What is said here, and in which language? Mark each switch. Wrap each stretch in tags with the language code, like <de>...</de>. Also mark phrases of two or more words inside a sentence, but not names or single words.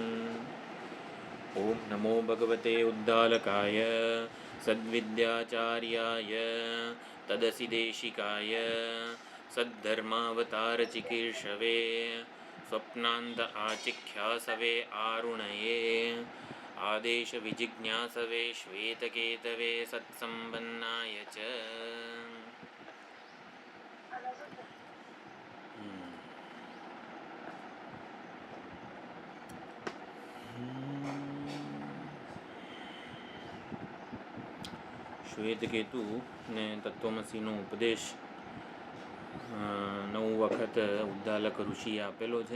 <sa>ॐ नमो भगवते उद्दालकाय सद्विद्याचार्याय तदसि देशिकाय सद्धर्मावतारचिकीर्षवे स्वप्नान्त आचिख्यासवे आरुणये आदेशविजिज्ञासवे श्वेतकेतवे सत्सम्पन्नाय च।</sa> <gu>શ્વેતકેતુ ને તત્વમસીનો ઉપદેશ 9 વખત ઉદ્દાલક ઋષિએ આપેલો છે.</gu>